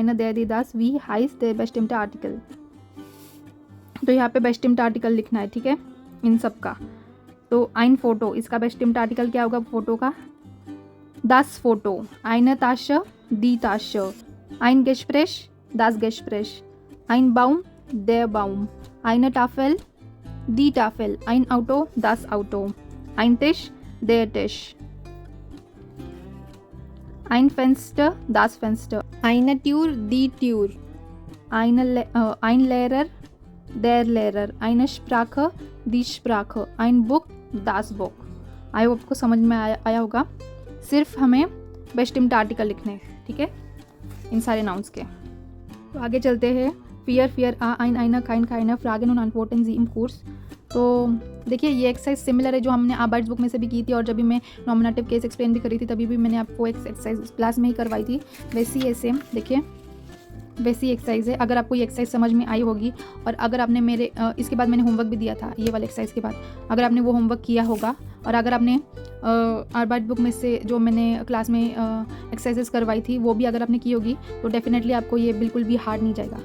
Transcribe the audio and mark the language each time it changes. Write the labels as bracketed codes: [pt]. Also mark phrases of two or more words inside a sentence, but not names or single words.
[de] der die das wie heißt der bestimmte Artikel। [hi] तो यहाँ पे [de] bestimmte Artikel [hi] लिखना है, ठीक है, इन सब का। तो [de] ein Foto, [hi] इसका [de] bestimmte Artikel [hi] क्या होगा फोटो का? [de] das Foto, eine Tasche, die Tasche, ein Gespräch, das Gespräch, ein Baum, der Baum, eine Tafel, die Tafel, ein Auto, das Auto, ein Tisch, der Tisch, ein Fenster, das Fenster, eine Tür, die Tür, ein Lehrer, der Lehrer, eine Sprache, die Sprache, ein Buch, das Buch। [en] I hope [hi] आपको समझ में आया होगा। सिर्फ हमें [de] bestimmte Artikel [hi] लिखने हैं, ठीक है, इन सारे नाउन्स के। तो आगे चलते हैं। [de] vier a ein einer kein keiner Fragen und antworten Sie im Kurs। [hi] तो देखिए ये एक्सरसाइज सिमिलर है जो हमने आबाइट्स बुक में से भी की थी, और जब भी मैं [en] nominative case [hi] एक्सप्लेन भी करी थी तभी भी मैंने आपको एक्सरसाइज क्लास में ही करवाई थी। वैसी है सेम, देखिए वैसी एक्सरसाइज है। अगर आपको ये एक्सरसाइज समझ में आई होगी, और अगर आपने मेरे इसके बाद मैंने होमवर्क भी दिया था ये वाले एक्सरसाइज के बाद, अगर आपने वो होमवर्क किया होगा, और अगर आपने आबाइट बुक में से जो मैंने क्लास में एक्सरसाइजेस करवाई थी वो भी अगर आपने की होगी, तो डेफिनेटली आपको ये बिल्कुल भी हार्ड नहीं जाएगा।